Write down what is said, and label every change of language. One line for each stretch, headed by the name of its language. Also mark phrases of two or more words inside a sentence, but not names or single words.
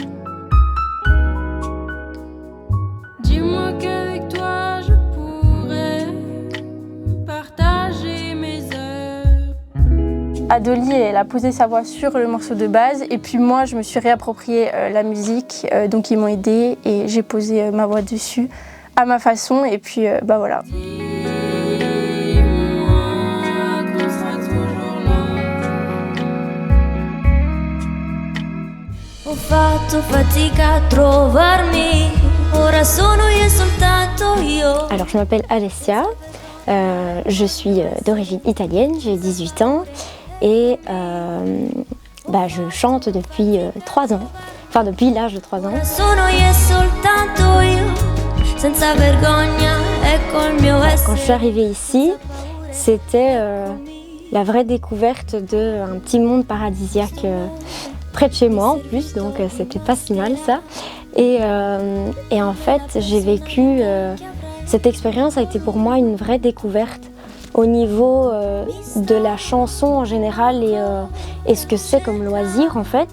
French: Dis-moi qu'avec toi je pourrais partager mes heures. Adoli, elle a posé sa voix sur le morceau de base et puis moi je me suis réapproprié la musique, donc ils m'ont aidée et j'ai posé ma voix dessus à ma façon et puis voilà.
Italian: Ho fatto fatica a trovarmi, ora sono io soltanto io.
French: Alors je m'appelle Alessia, je suis d'origine italienne, j'ai 18 ans et je chante depuis 3 ans, depuis l'âge de 3 ans.
Italian: Ora sono io soltanto io, senza vergogna, ecco il mio essere.
French: Quand je suis arrivée ici, c'était la vraie découverte d'un petit monde paradisiaque près de chez moi en plus, donc c'était pas si mal ça. Et en fait, j'ai vécu, cette expérience a été pour moi une vraie découverte au niveau de la chanson en général et ce que c'est comme loisir en fait.